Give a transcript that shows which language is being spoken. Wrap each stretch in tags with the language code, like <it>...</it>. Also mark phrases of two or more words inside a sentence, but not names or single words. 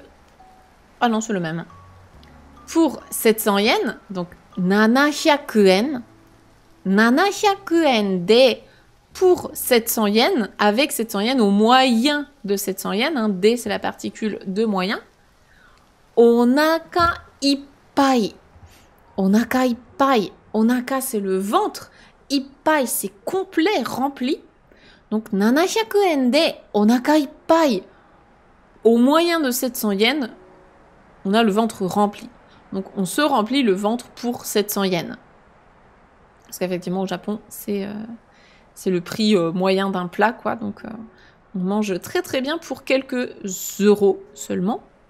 <fr>Ah non, c'est le même. Pour 700 yens, donc 700 yen. 700 yen de pour 700 yens, avec 700 yens au moyen de 700 yens. Hein, de, c'est la particule de moyen.</fr> <ja>お腹いっぱい。お腹いっぱい.</ja> <fr>Onaka, c'est le ventre. Ippai, c'est complet, rempli.</fr> <ja>Donc, 700円でお腹いっぱい.</ja> <fr>Au moyen de 700 yens, on a le ventre rempli. Donc, on se remplit le ventre pour 700 yens. Parce qu'effectivement, au Japon, c'est le prix moyen d'un plat, quoi. Donc, on mange très très bien pour quelques euros seulement.</fr>